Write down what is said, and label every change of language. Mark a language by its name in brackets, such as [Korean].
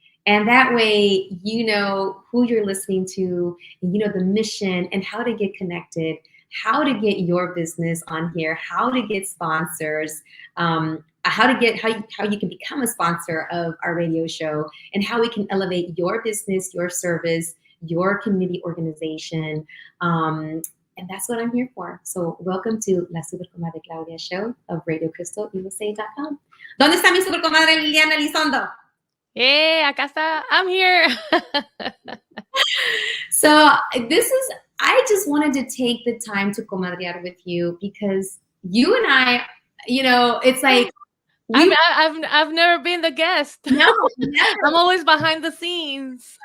[English] And that way, you know who you're listening to, and you know the mission and how to get connected, how to get your business on here, how to get sponsors, how you can become a sponsor of our radio show, and how we can elevate your business, your service, your community organization. And that's what I'm here for. So welcome to La Super Comadre Claudia show of RadioCrystalUSA.com. [Spanish] ¿Dónde está mi super comadre Liliana Elizondo? [English] Hey, [Spanish] acá está. [English] I'm here. So I just wanted to take the time to comadrear with you because you and I, you know, it's like I've never been the guest. No, never. I'm always behind the scenes.